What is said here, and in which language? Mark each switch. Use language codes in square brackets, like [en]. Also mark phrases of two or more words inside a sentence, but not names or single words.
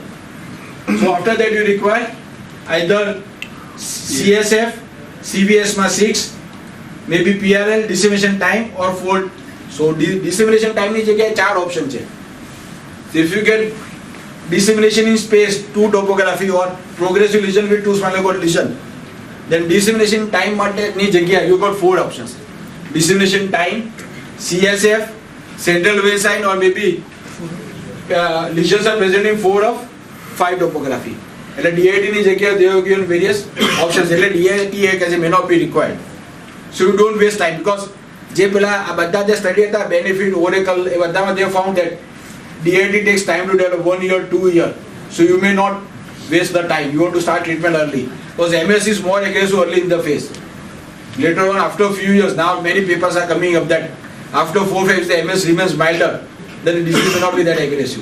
[en] So after that you require either CSF, CVS-6, maybe PRL, dissemination time or fold. So dissemination time is again 4 options. So if you get dissemination in space, 2 topography or progressive lesion with 2 spinal cord lesion, Then dissemination time [gu] માટેની જગ્યા [en] you got 4 options. Dissemination time, CSF, central vein sign, or maybe lesions are present in 4 of 5 topography. [gu] એટલે DIT ની જગ્યાએ [en] they have given various options. [gu] એટલે DIT એક [en] as may not be required. So you don't waste time because [gu] જે પેલા આ બધા જે સ્ટડી હતા બેનિફિટ ઓરેકલ એ બધામાં [en] they found that DIT takes time to develop 1 year, 2 year. So you may not waste the time. You want to start treatment early because MS is more aggressive early in the phase. Later on, after a few years, now many papers are coming up that after 4 phases the MS remains milder, then the disease may not be that aggressive.